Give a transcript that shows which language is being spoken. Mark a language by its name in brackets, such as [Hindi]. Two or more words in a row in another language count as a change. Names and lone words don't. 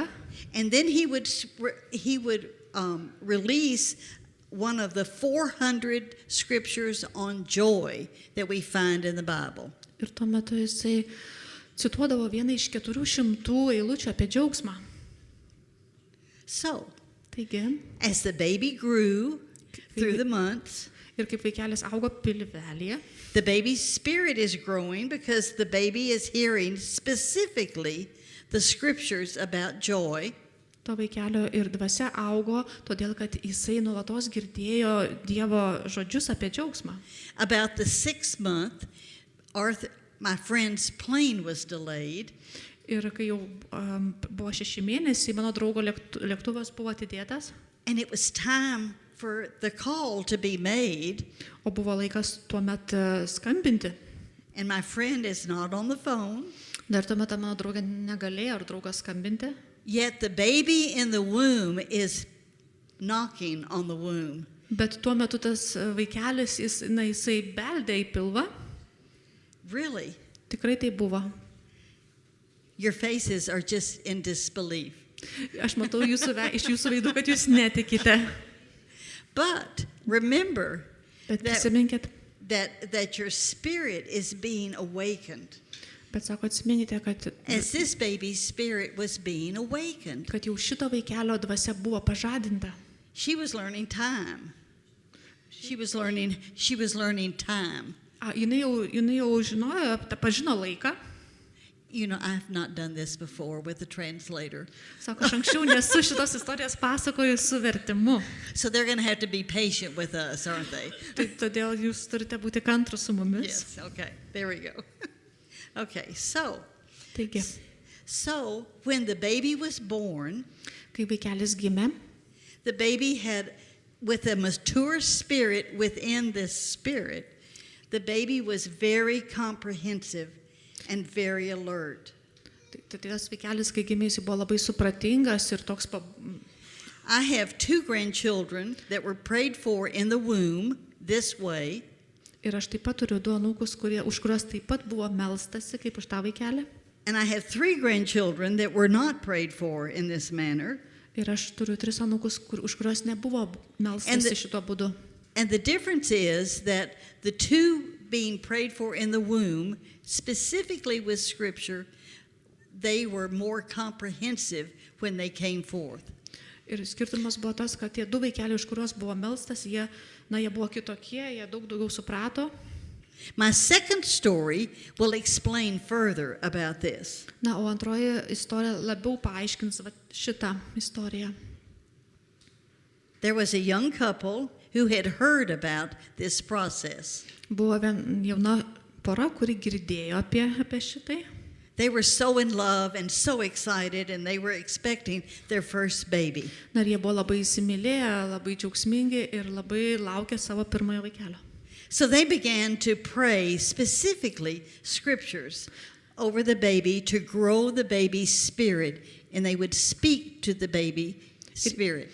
[English] And then he would release one of the 400 scriptures on joy that we find in the Bible. [Lithuanian] Ir tuo metu jisai cituodavo vieną iš 400 eilučių apie džiaugsmą. [English] So, [Lithuanian] Taigi, [English] as the baby grew through the months, [Lithuanian] ir kaip vaikelis augo pilvelėje, [English] the baby's spirit is growing because the baby is hearing specifically the scriptures about joy. [Lithuanian] to vaikelio ir dvasia augo, todėl kad jisai nuolatos girdėjo Dievo žodžius apie džiaugsmą. [English] About the 6th month, my friend's plane was delayed. [Lithuanian] Ir kai jau buvo 6 mėnesiai, mano draugo lėktuvas buvo atidėtas, [English] And it was time for the call to be made. [Lithuanian] o buvo laikas tuomet skambinti. [English] And my friend is not on the phone. [Lithuanian] Dar tuomet mano draugė negalėjo ar draugas skambinti. [English] Yet the baby in the womb is knocking on the womb. [Lithuanian] Bet tuo metu tas vaikelis, jisai beldė į pilvą. [English] Really? [Lithuanian] Tikrai tai buvo. [English] Your faces are just in disbelief. [Lithuanian] Aš matau iš jūsų veidų, kad jūs netikite. [English] But remember [Lithuanian] Bet prisiminkit, [English] that your spirit is being awakened. [Lithuanian] bet sako, atsiminkite, [English] As this baby's spirit was being awakened, [Lithuanian] kad jau šito vaikelio dvasia buvo pažadinta. [English] she was learning time. She was learning time. [Lithuanian] Jinai jau žinojo, pažino laiką. [English] You know, I've not done this before with the translator. [Lithuanian] Sako, aš anksčiau nesu šitos istorijos pasakojus su vertimu. [English] So they're going to have to be patient with us, aren't they? [Lithuanian] Tai todėl jūs turite būti kantrus su mumis. [English] Yes, okay. There we go. Okay, so [Lithuanian] Taigi, [English] when the baby was born, [Lithuanian] kai vaikelis gimė, [English] the baby had, with a mature spirit within this spirit, the baby was very comprehensive and very alert. [Lithuanian] tai tas vaikelis, kai gimė, jis buvo labai supratingas ir toks [English] I have 2 grandchildren that were prayed for in the womb this way. [Lithuanian] Ir aš taip pat turiu 2 anūkus, už kuriuos taip pat buvo melstasi, kaip už tą vaikelį. [English] And I have 3 grandchildren that were not prayed for in this manner. [Lithuanian] Ir aš turiu 3 anūkus, už kuriuos nebuvo melstasi šituo būdu. [English] And the difference is that the 2 being prayed for in the womb, specifically with Scripture, they were more comprehensive when they came forth. [Lithuanian] Ir skirtumas buvo tas, kad tie 2 vaikeliai, už kuriuos buvo melstas, jie buvo kitokie, jie daug daugiau suprato. [English] My second story will explain further about this. [Lithuanian] Na, o antroji istorija labiau paaiškins šitą istoriją. [English] There was a young couple who had heard about this process. [Lithuanian] Buvo jauna pora, kuri girdėjo apie šitai. [English] They were so in love and so excited, and they were expecting their first baby. [Lithuanian] Na ir jie buvo labai įsimylėję, labai džiaugsmingi ir labai laukė savo pirmojo vaikelio. [English] So they began to pray specifically scriptures over the baby to grow the baby's spirit, and they would speak to the baby spirit.